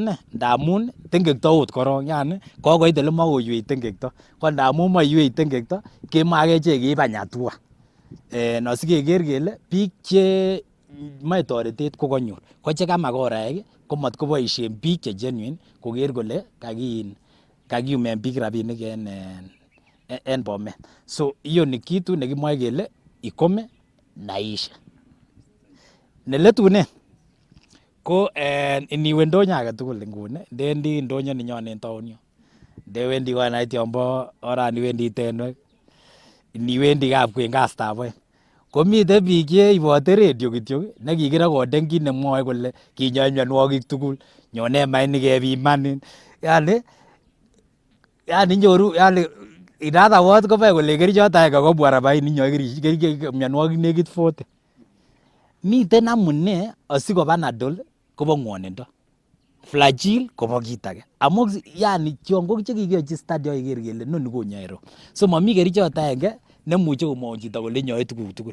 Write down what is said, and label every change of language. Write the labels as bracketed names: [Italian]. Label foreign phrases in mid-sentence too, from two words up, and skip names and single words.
[Kalenjin] ne ndamun tengekto ot korong, yani kokoit ele makoywei tengekto, ko ndamun moiywei tengekto kemoe akechek keib any hatua asikeker kele biik che moe toretet ko kanyor, ko chekamakoraek komat koboisien biik che genuine koker kole kakiyumen biik rabinik en Bomet. So [Swahili] hiyo ni kitu [Kalenjin] nekimoe kele ikome naisha. Neletunen ko iniwe ndonyo age tugul nguni, ndendi ndonyo ninyon en taon yu, ndewendi konait yombo orani wendi Tenwek, iniwendi Kapkwen kastab oeng, komiten biik cheibote radio kityo nekikirekoden kit nemwoe kole kinyoe mionwogik tugul, nyone mainik kebimanin, yani nyoru [English] in other words [Kalenjin] komoe kole kerichot aenge kobwa 40 inyoe mionwogik nekit 40. Miten amune asiko Panadol kobo ng'wonindo, Flagyl kobo kit age. Amun yani tiong'ik chekikiyochi study akeker kele noni konyoe ro. So momi kerichot aenge nemuche komwou chito kole inyoe tuguk tugul.